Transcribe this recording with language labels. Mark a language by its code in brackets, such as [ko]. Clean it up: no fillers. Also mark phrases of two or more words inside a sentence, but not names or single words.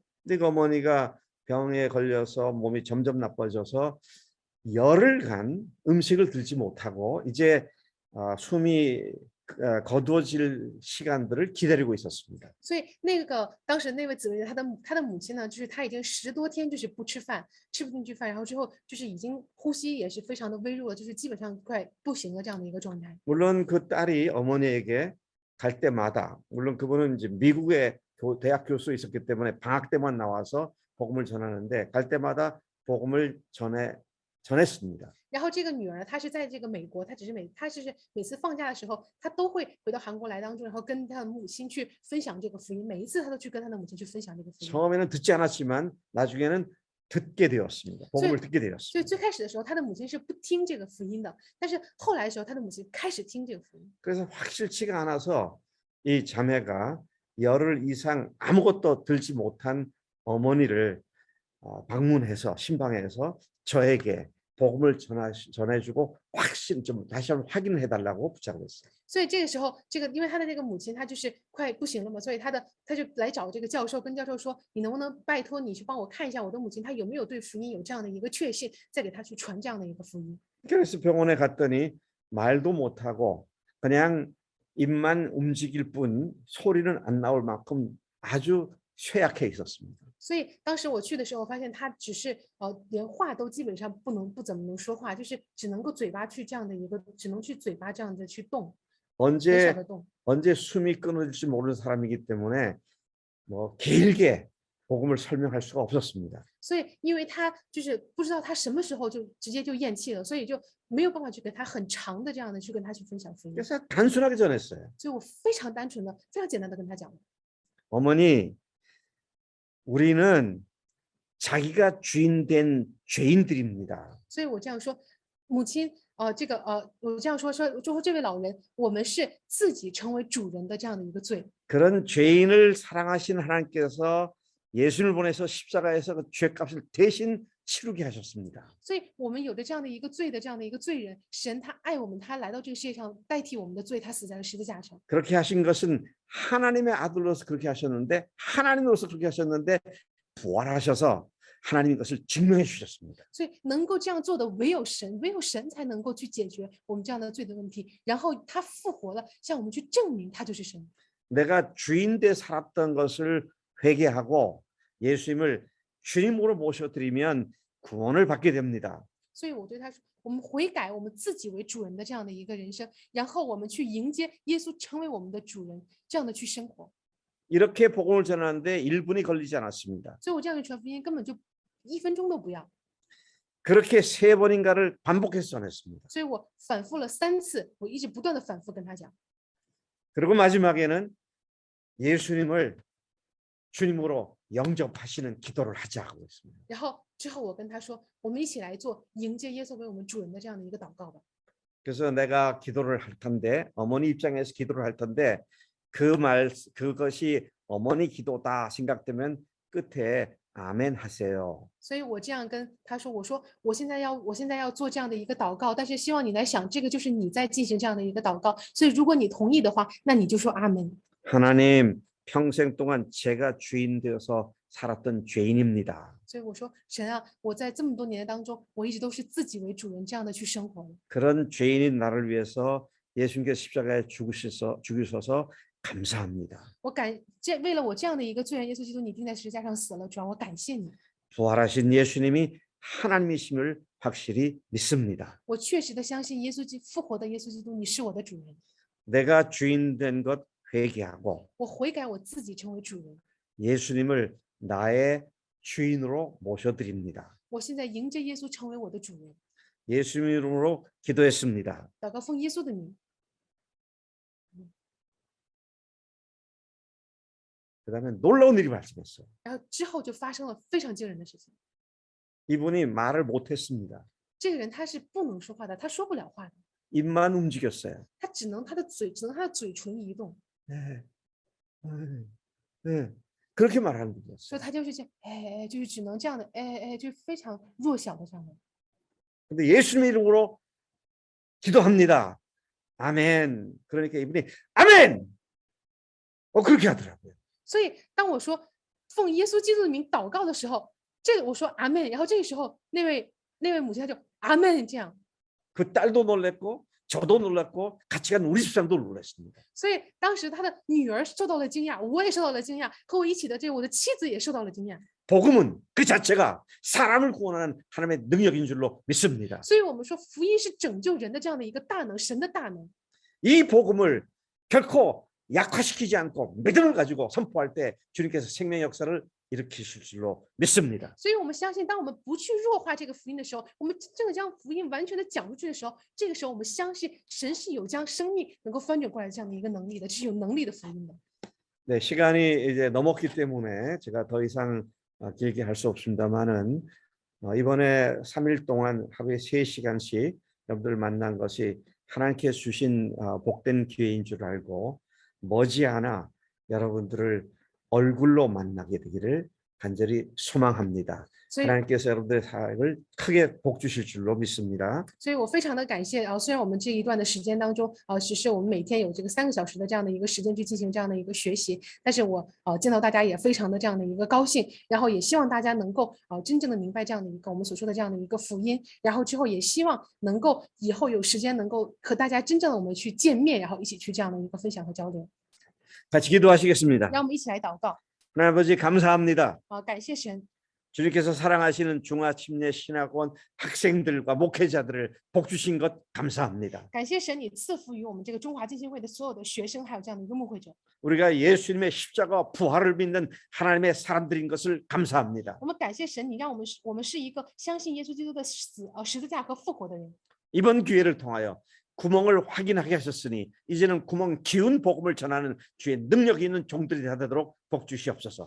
[ko] 근데 그 어머니가 병에 걸려서 몸이 점점 나빠져서 열흘간 음식을 들지 못하고 이제 숨이 거두어질 시간들을 기다리고 있었습니다. [zh] 所以当时那位姊妹，她的母亲呢，就是她已经10多天就是不吃饭，吃不进去饭，然后之后就是已经呼吸也是非常的微弱了，就是基本上快不行了这样的一个状态。 [ko] 물론 그 딸이 어머니에게 갈 때마다, 물론 그분은 이제 미국에 대학 교수에 있었기 때문에 방학 때만 나와서 복음을 전하는데 갈 때마다 복음을 전했습니다. [zh] 然后这个女儿她是在这个美国，她是每次放假的时候，她都会回到韩国来当中，然后跟她的母亲去分享这个福音。每一次她都去跟她的母亲去分享这个福音。 [ko] 처음에는 듣지 않았지만 나중에는 듣게 되었습니다. 복음을 듣게 [zh] 所以 [ko] 되었습니다. [zh] 最开始的时候，她的母亲是不听这个福音的，但是后来的时候，她的母亲开始听这个福音。 [ko] 그래서 확실치가 않아서 이 자매가 열흘 이상 아무것도 들지 못한 어머니를 방문해서 신방에서 저에게 복음을 전해주고 확신 좀 다시 한번 확인을 해달라고 부탁을 했어요. [zh] 所以这个时候，因为他的那个母亲她就是快不行了嘛，所以他就来找这个教授，跟教授说，你能不能拜托你去帮我看一下我的母亲，她有没有对福音有这样的一个确信，再给她去传这样的一个福音。 [ko] 그래서 병원에 갔더니 말도 못하고 그냥 입만 움직일 뿐 소리는 안 나올 만큼 아주 쇠약해 있었습니다. [zh] 所以当时我去的时候，发现他只是连话都基本上不怎么能说话，就是只能够嘴巴去这样的一个，只能去嘴巴这样的去动，很少 [ko] 언제 [zh] 的动。 [ko] 언제 숨이 끊어질지 모르는 사람이기 때문에 뭐 길게 복음을 설명할 수가 없었습니다. [zh] 所以因为他就是不知道他什么时候就直接就咽气了，所以就没有办法去跟他很长的这样的去跟他去分享福音。 [ko] 그래서 단순하게 전했어요. [zh] 所以我非常单纯的、非常简单的跟他讲。 [ko] 어머니, 우리는 자기가 주인된 죄인들입니다. [zh] 所以我这样说，母亲，我这样说，就说这位老人，我们是自己成为主人的这样的一个罪。 [ko] 그런 죄인을 사랑하신 하나님께서 예수를 보내서 십자가에서 그 죄값을 대신 치르게 하셨습니다. [zh] 所以我们有着这样的一个罪的这样的一个罪人，神他爱我们，他来到这个世界上代替我们的罪，他死在了十字架上。 [ko] 그렇게 하신 것은 하나님의 아들로서 그렇게 하셨는데 하나님으로서 그렇게 하셨는데 부활하셔서 하나님이 것을 증명해 주셨습니다. [zh] 所以能够这样做的唯有神，唯有神才能够去解决我们这样的罪的问题。然后他复活了，向我们去证明他就是神。 [ko] 내가 주인돼 살았던 것을 회개하고 예수님을 주님으로 모셔드리면 구원을 받게 됩니다. [zh] 所以我对他说，我们悔改，我们自己为主人的这样的一个人生，然后我们去迎接耶稣成为我们的主人，这样的去生活。 [ko] 이렇게 복음을 전하는데 1분이 걸리지 않았습니다. [zh] 所以我这样的传福音根本就1分钟都不要。 [ko] 그렇게 3번인가를 반복해서 전했습니다. [zh] 所以我反复了3次，我一直不断的反复跟他讲。 [ko] 그리고 마지막에는 예수님을 주님으로 영접하시는 기도를 하자고 했습니다. [zh] 然后之后我跟他说，我们一起来做迎接耶稣为我们主人的这样的一个祷告吧。 [ko] 그래서 내가 기도를 할 텐데 어머니 입장에서 기도를 할 텐데 그것이 어머니 기도다 생각되면 끝에 아멘 하세요. [zh] 所以我这样跟他说，我说我现在要做这样的一个祷告，但是希望你来想，这个就是你在进行这样的一个祷告，所以如果你同意的话，那你就说阿门。 [ko] 하나님 평생 동안 제가 주인 되어서 살았던 죄인입니다. [zh] 所以我说神啊，我在这么多年当中，我一直都是自己为主人这样的去生活。 [ko] 그런 죄인인 나를 위해서 예수님께서 십자가에 죽으셔서 감사합니다. [zh] 为了我这样的一个罪人，耶稣基督你钉在十字架上死了，主要我感谢你。 [ko] 부활하신 예수님이 하나님이심을 확실히 믿습니다. [zh] 我确实的相信复活的耶稣基督，你是我的主人。 [ko] 내가 주인 된 것 회개하고 [zh] 我悔改我自己成为主人， [ko] 예수님을 나의 주인으로 모셔드립니다. [zh] 我现在迎接耶稣成为我的主人。 [ko] 예수님 이름으로 기도했습니다. [zh] 祷告奉耶稣的名。 [ko] 그다음에 놀라운 일이 발생했어요. [zh] 然后之后就发生了非常惊人的事情。 [ko] 이분이 말을 못했습니다. [zh] 这个人他是不能说话的，他说不了话的， [ko] 입만 움직였어요. [zh] 他只能他的嘴唇移动， [ko] 네, 네, 그렇게 말하는 [zh] 所 [ko] 분이었어요. [zh] 以他就是这样，就是只能这样的，就是非常弱小的这样的。 [ko] 근데 예수님 이름으로 기도합니다. 아멘. 그러니까 이분이 아멘. 그렇게 하더라고요. [zh] 所以当我说奉耶稣基督的名祷告的时候，我说阿门，然后这个时候那位母亲她就阿门这样。 [ko] 그 딸도 놀랐고 저도 놀랐고 같이 간 우리 집사람도 놀랐습니다. [zh] 所以当时他的女儿受到了惊讶，我也受到了惊讶，和我一起的我的妻子也受到了惊讶。 [ko] 복음은 그 자체가 사람을 구원하는 하나님의 능력인 줄로 믿습니다. [zh] 所以我们说福音是拯救人的这样的一个大能，神的大能。 [ko] 이 복음을 결코 약화시키지 않고 믿음을 가지고 선포할 때 주님께서 생명 역사를 일으키실 줄로 믿습니다. [zh] 所以我们相信，当我们不去弱化这个福音的时候，我们真的将福音完全的讲出去的时候，这个时候我们相信神是有将生命能够翻转过来这样的一个能力的，是有能力的福音的。 [ko] 네, 시간이 이제 넘었기 때문에 제가 더 이상 길게 할 수 없습니다만은 이번에 3일 동안 하루에 3시간씩 여러분들 만난 것이 하나님께 주신 복된 기회인 줄 알고 머지않아 여러분들을 얼굴로 만나게 되기를 간절히 소망합니다. [zh] 所以 [ko] 하나님께서 여러분들의 삶을 크게 복 주실 줄로 믿습니다. [zh] 所以我非常的感谢虽然我们这一段的时间当中只是我们每天有这个3个小时的这样的一个时间去进行这样的一个学习，但是我见到大家也非常的这样的一个高兴，然后也希望大家能够真正的明白这样的一个我们所说的这样的一个福音，然后之后也希望能够以后有时间能够和大家真正的我们去见面，然后一起去这样的一个分享和交流。 [ko] 같이 기도하시겠습니다. [zh] 让我们一起来祷告 [ko] 하나님 아버지 감사합니다. [zh] 感谢神， [ko] 주님께서 사랑하시는 중화침례 신학원 학생들과 목회자들을 복 주신 것 감사합니다. [zh] 感谢神，你赐福于我们这个中华浸信会的所有的学生，还有这样的一个牧会者。 [ko] 우리가 예수님의 십자가 부활을 믿는 하나님의 사람들인 것을 감사합니다. [zh] 我们感谢神，你让我们是一个相信耶稣基督的十字架和复活的人。 [ko] 이번 기회를 통하여 구멍을 확인하게 하셨으니 이제는 구멍 기운 복음을 전하는 주의 능력이 있는 종들이 되도록 복 주시옵소서.